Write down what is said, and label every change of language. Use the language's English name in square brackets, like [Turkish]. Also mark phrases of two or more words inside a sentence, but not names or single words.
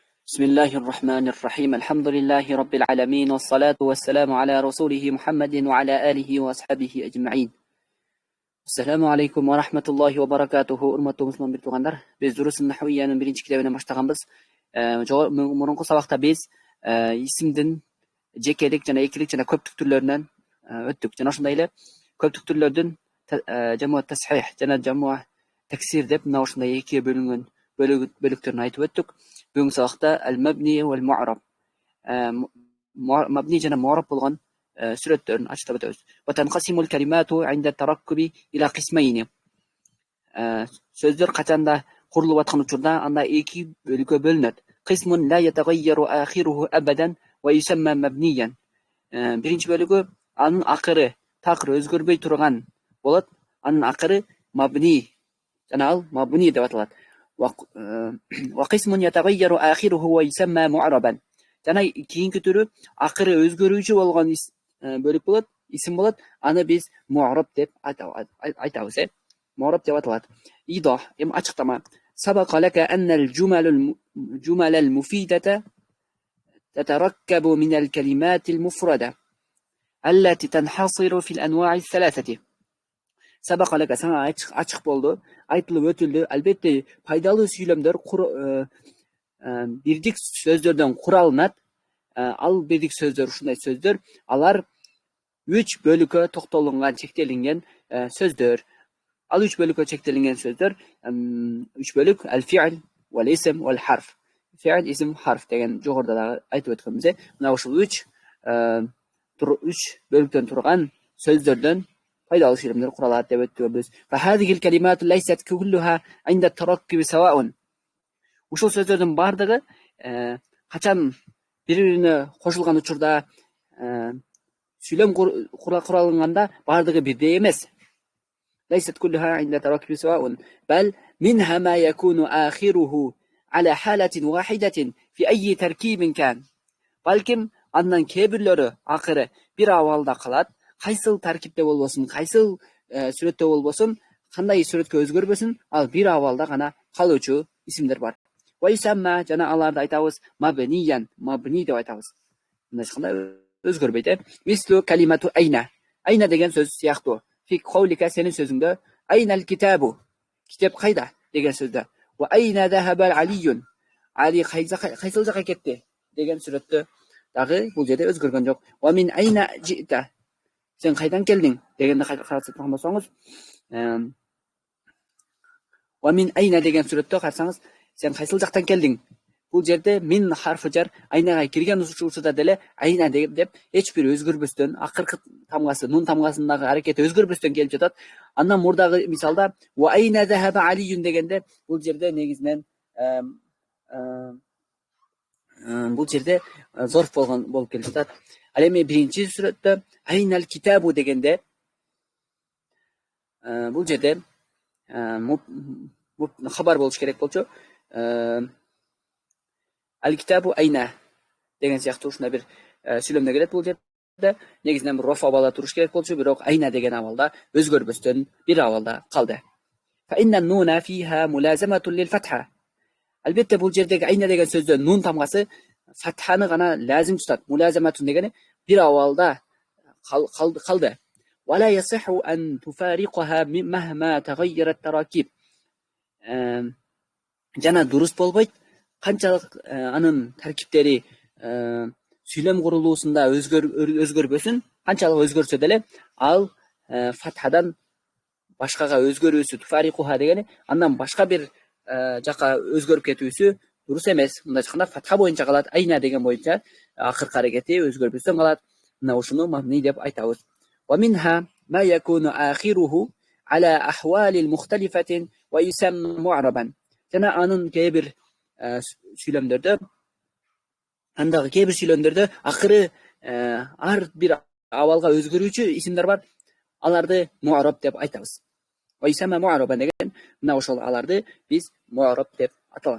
[Arabic] بسم الله الرحمن الرحيم الحمد لله رب العالمين والصلاة والسلام على رسوله محمد وعلى آله وأصحابه أجمعين. السلام عليكم ورحمة الله وبركاته. [Kyrgyz] Урматтуу мусулман биртугандар, биз Дурус нахвиянын биринчи китебинен баштаганбыз. Мурунку сабакта биз исимдин жекелик жана экилик жана көптүк түрлөрүнөн өттүк. Жана ошондой эле көптүк түрлөрдүн жамуу тасхих жана жамуу таксир деп мына ушундай экиге бөлүнгөн бөлүктөрүн айтып өттүк. Бүгүнкү сабакта [Arabic] المبني والمعرب, [Kyrgyz] mabni жана mu'rab болгон сүрөттөрүн ачтап өтөбүз. [Arabic] وتنقسم الكلمة عند التركب إلى قسمين. [Kyrgyz] Сөздөр качанда курулуп аткан учурда анда эки бөлүккө бөлүнөт. [Arabic] قسم لا يتغير آخره أبدا ويسمى مبنيا. [Kyrgyz] Биринчи бөлүгү анын акыры такыр өзгөрбөй турган болот. Анын акыры mabni жана ал mabni деп аталат. [Arabic] وقسم يتغير آخره ويسمى معربا. [Kyrgyz] Жана кийинки түрү акыры өзгөрүүчү болгон бөлүк болот, исим болот. Аны биз mu'rab деп айтабыз. Mu'rab деп аталат. Идох, ачыктама. [Arabic] سبق لك أن الجمل المفيدة تتركب من الكلمات المفردة التي تنحصر في الأنواع الثلاثة. سبق لك [Kyrgyz] сана ачык болду, айтылып өтүлдү. Албетте пайдалуу сүйлөмдөр бирдик сөздөрдөн куралынат. Ал бирдик сөздөр ушундай сөздөр, алар 3 бөлүккө токтолунган, чектелинген сөздөр. Ал 3 бөлүккө чектелинген сөздөр 3 бөлүк [Arabic] الفعل والاسم والحرف. فعل، اسم، حرف [Kyrgyz] деген жогоруда да айтып өткөнбүз. Мына ушул 3 бөлүктөн турган сөздөрдөн пайдалуу сүйлөмдөр куралат деп өттүбүз. [Arabic] فهذه الكلمات ليست كلها عند التركب سواء. [Kyrgyz] Ушул сөздөрдүн бардыгы качан бири-бирине кошулган учурда сүйлөм куралынганда бардыгы бирдей эмес. [Arabic] ليست كلها عند تركب سواء بل منها ما يكون آخره على حالة واحدة في أي تركيب كان. [Kyrgyz] Балким андан кээ-бирлөрү акыры бир абалда калат. Кайсыл таркипте болбосун, кайсыл сүрөттө болбосун, кандай сүрөткө өзгөрбөсүн, ал бир абалда гана калуучу исимдер бар. Вайсамма жана аларды айтабыз мабниян, мабни деп айтабыз. Мындай кандай өзгөрбөйт. [Arabic] مثل كلمة أين. [Kyrgyz] Айна деген сөз сыяктуу. [Arabic] في قولك [Kyrgyz] сенин сөзүңдө [Arabic] أين الكتاب. [Kyrgyz] Китеп кайда деген сөздө. [Arabic] وأين ذهب علي. [Kyrgyz] Али кайсыл жака кетти деген сүрөттө дагы бул жерде өзгөргөн жок. [Arabic] ومن أين جئت. [Kyrgyz] Сен кайдан келдиң дегенде карасаңыз болсоңуз, [Arabic] ومن أين [Kyrgyz] деген сүрөттө карасаңыз, сен кайсыл жактан келдиң? Бул жерде мин харфы жар айнага кирген учурда деле айна деп эч бир өзгөрбөстөн, акыркы тамгасы, нун тамгасындагы аракети өзгөрбөстөн келип жатат. Андан мурдагы мисалда [Arabic] وأين ذهب علي [Kyrgyz] дегенде бул жерде негизинен бул жерде зорф болуп келип жатат. Ал эми биринчи сүрөттө [Arabic] أين الكتاب [Kyrgyz] дегенде бул жерде хабар болуш керек болчу. [Arabic] الكتاب أين [Kyrgyz] деген сыяктуу ушундай бир сүйлөмдө келет бул жерде. Негизинен роф абалда туруш керек болчу, бирок айна деген абалда өзгөрбөстөн бир абалда калды. [Arabic] فإن النون فيها ملازمة للفتحة. [Kyrgyz] Албетте бул жердеги айна деген сөздө нун тамгасы фатханы гана лазим тутат. Мулазаматун дегени бир абалда калды. [Arabic] ولا يصح أن تفارقها مهما تغيرت التراكيب. [Kyrgyz] Жана дурус болбойт. Канчалык анын таркиптери сүйлөм курулуусунда өзгөрбөсүн, канчалык өзгөрсө деле ал фатхадан башкага өзгөрүүсү, туфарикуха дегени андан башка бир жака өзгөрүп кетүүсү дурус эмес. Мындай чыкканда фатха боюнча калат, айна деген боюнча акыркы аракети өзгөрбөстөн калат. Мына ушуну мабни деп айтабыз. [Arabic] ومنها ما يكون آخره على الأحوال المختلفة ويسمى معربا. [Kyrgyz] Жана анын кээ бир сүйлөмдөрдө, андагы кээ бир сүйлөмдөрдө акыры ар бир абалга өзгөрүүчү исимдер бар. Аларды mu'rab деп айтабыз. [Arabic] ويسمى معربا [Kyrgyz] деген мына ошол аларды биз mu'rab деп аталат.